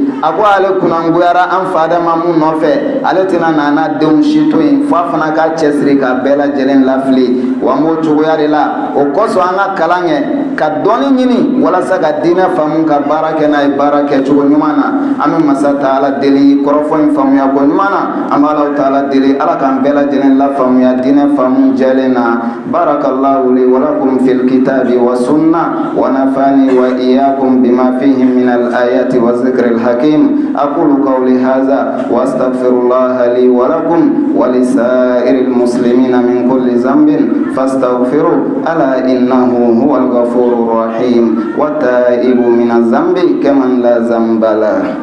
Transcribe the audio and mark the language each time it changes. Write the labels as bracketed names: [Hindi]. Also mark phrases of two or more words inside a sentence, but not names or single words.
[Bambara] a ko ale kunnangoyara an fa Adama mun nɔfɛ ale tɛna n'a n'a denw si to yen fo a fana ka cɛsiri ka bɛɛ lajɛlen lafili wa an b'o cogoya de la o kosɔn an ka kalan kɛ ka dɔɔni ɲini walasa ka diinɛ faamu ka baara kɛ n'a ye baara kɛcogo ɲuman na an bɛ masa Taala deli kɔrɔfɔ in faamuya ko ɲuman na an bɛ Alahu Taala deli Ala k'an bɛɛ lajɛlen lafaamuya diinɛ faamu jɛlen na [Arabic] بارك الله لي ولكم في الكتاب والسنة ونفعني وإياكم بما فيه من الآيات والذكر الحكيم أقول قولي هذا وأستغفر الله لي ولكم ولسائر المسلمين من كل ذنب فاستغفروا ألا إنه هو الغفور الرحيم والتائب من الذنب كمن لا ذنب له